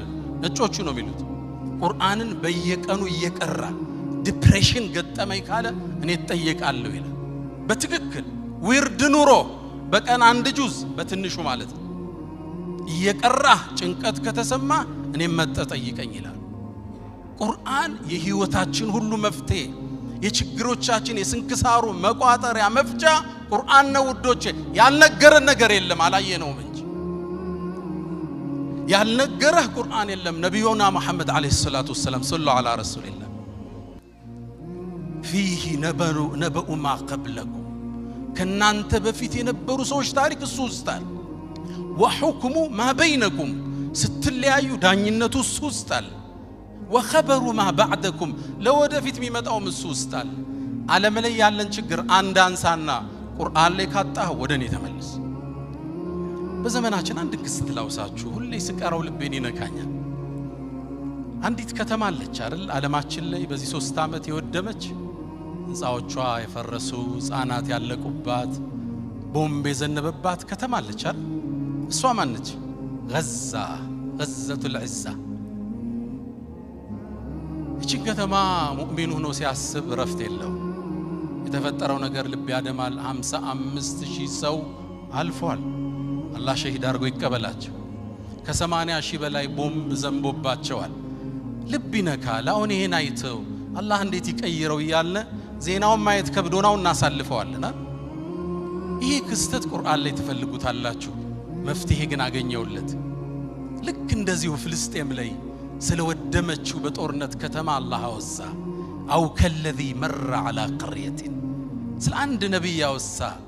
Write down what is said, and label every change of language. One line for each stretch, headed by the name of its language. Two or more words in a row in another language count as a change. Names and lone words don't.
Amharic: ነጮቹ ነው የሚሉት ቁርአንን በየቀኑ እየቀራ ዲፕሬሽን ገጠመኝ ካለ እኔ ተጠየቃለሁ ይላል በትክክል ዊርድ ኑሮ በቀን አንድ ጁዝ በትንሹ ማለት ነው እየቀራ ጭንቀት ከተሰማ እኔ መጠጠይቀኝ ይላል ቁርአን የህይወታችን ሁሉ መፍትሄ የችግሮቻችን የስንክሳሩ መቋጠሪያ መፍቻ ቁርአን ነው ውዶቼ ያልነገረን ነገር የለም አላየነውም እንጂ ያልነገረህ ቁርአን የለም ነብዩና መሐመድ
Arabic: عليه الصلاة والسلام صلى الله على رسول الله فيه نبأ ما قبلكم
Amharic: ከናንተ በፊት የነበሩ ሰዎች ታሪክ እሱ ውስጣል
Arabic: وحكم ما بينكم
Amharic: ስትለያዩ ዳኝነቱ እሱ ውስጣል
Arabic: وخبر ما بعدكم
Amharic: ለወደፊት የሚመጣው እሱ ውስጣል ዓለም ላይ ያለን ችግር አንድ አንሳና ቁርአን ላይ ካጣህ ወደኔ ተመለስ በዘመናችን አንድ ክስት ላውሳችሁ ሁሌ ስቀራው ልቤን ይነካኛል አንዲት ከተማ አለች አይደል ዓለማችን ላይ በዚህ 3 አመት የወደመች ህንጻዎቿ የፈረሱ ህፃናት ያለቁባት ቦምብ የዘነበባት ከተማ አለች አይደል እሷ ማነች
Arabic: غزة العزة
Amharic: እቺን ከተማ ሙእሚን ሆኖ ሲያስብ ረፍት የለው። የተፈጠረው ነገር ልብ ያደማል። 55,000 ሰው አልፏል። አላህ ሸሂድ አድርጎ ይቀበላቸው። ከ80,000 በላይ ቦምብ ዘንቦባቸዋል። ልብ ይነካል። አሁን ይሄን አይተው አላህ እንዴት ይቀይረው እያልን ዜናውን ማየት ከብዶናው እናሳልፈዋልና ይሄ ክስተት ቁርአን ላይ ትፈልጉታላችሁ። መፍትሄ ግን አገኘውለት። ልክ እንደዚሁ ፍልስጤም ላይ ስለወደመችው በጦርነት ከተማ አላህ አወሳ።
Arabic: أو كالذي مر على قرية
Amharic: ስለ አንድ ነቢይ ያወሳ